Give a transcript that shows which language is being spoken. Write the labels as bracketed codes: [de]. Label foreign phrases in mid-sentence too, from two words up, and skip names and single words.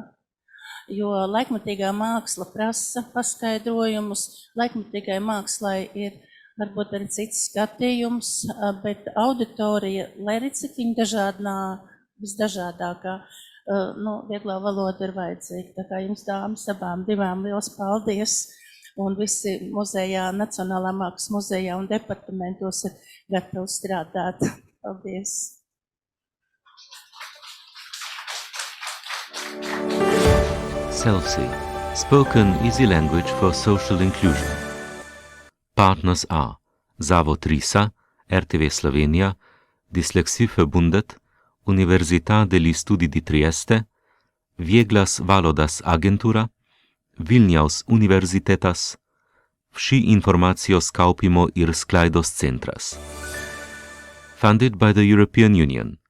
[lv] Jo laikmatīgā māksla prasa paskaidrojumus, laikmatīgai mākslai ir varbūt arī cits skatījums, bet auditorija, lai arī cik viņa visdažādākā, vieglā valoda ir vajadzīga. Tā kā jums dāmas abām divām liels paldies, un visi muzejā, Nacionālā mākslas muzejā un departamentos ir gatavi strādāt. Paldies! Selfie. [en] Spoken easy language for social inclusion. Partners are Zavod Risa, RTV Slovenija, Dyslexieverbundet, Università degli Studi di Trieste, Vieglas Valodas Agentura, Vilniaus Universitetas, Vsi informacijos kaupimo ir sklaidos centras. Funded by the European Union.